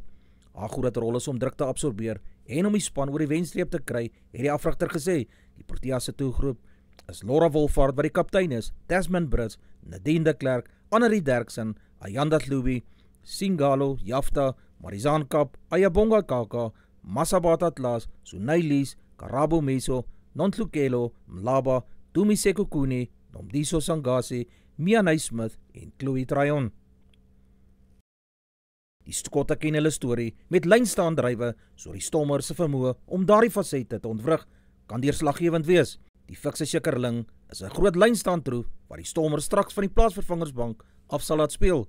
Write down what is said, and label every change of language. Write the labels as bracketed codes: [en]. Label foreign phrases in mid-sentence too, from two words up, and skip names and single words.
[af] Haar groot rol is om druk te absorbeer en om die span oor die wenstreep te kry, het die afrigter gesê. Die Protea se toegroep is Laura Wolfhard wat die kaptein is, Tasman Brits, Nadine de Klerk, Annelie Derksen, Ayanda Hlubi, Singalo, Jafta, Marizaan Kaap, Ayabonga Kaka, Masabata Atlas, Sunay Lees, Karabo Meso, Nontlukelo, Mlaba, Tumiseko Kune, Nomdiso Sangase, Mia Naismith en Chloe Tryon. Die skotte ken hulle storie met lynstaandrywe, so die Stormers se vermoë om daardie fasette te ontwrig kan deurslaggewend wees. Die fikse Schikkerling is 'n groot lynstaandtroef wat die Stormers straks van die plaasvervangersbank af sal laat speel.